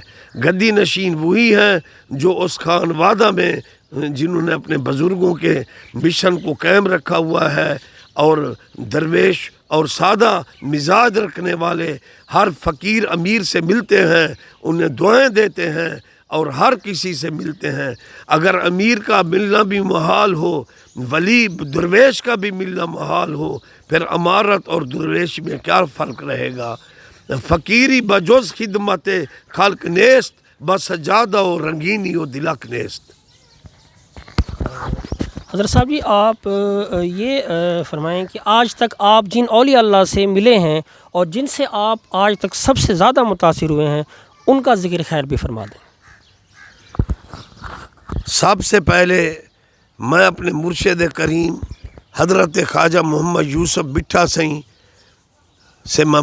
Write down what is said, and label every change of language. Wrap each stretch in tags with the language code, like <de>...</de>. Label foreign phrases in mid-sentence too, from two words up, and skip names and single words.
<ur>گدی نشین وہی ہیں جو اس خان وادہ میں جنہوں نے اپنے بزرگوں کے مشن کو قائم رکھا ہوا ہے، اور درویش اور سادہ مزاج رکھنے والے ہر فقیر امیر سے ملتے ہیں، انہیں دعائیں دیتے ہیں، اور ہر کسی سے ملتے ہیں۔ اگر امیر کا ملنا بھی محال ہو، ولی درویش کا بھی ملنا محال ہو، پھر امارت اور درویش میں کیا فرق رہے گا؟</ur> <fa>فقیری بجز خدمت خلق نیست، بس سجادہ و رنگینی و دلک نیست۔</fa> <ur>حضرت صاحب جی، آپ یہ فرمائیں کہ آج تک آپ جن اولیاء اللہ سے ملے ہیں اور جن سے آپ آج تک سب سے زیادہ متاثر ہوئے ہیں، ان کا ذکر خیر بھی فرما دیں۔ سب سے پہلے میں اپنے مرشد کریم حضرت خواجہ محمد یوسف بٹھا سائیں سے میں</ur>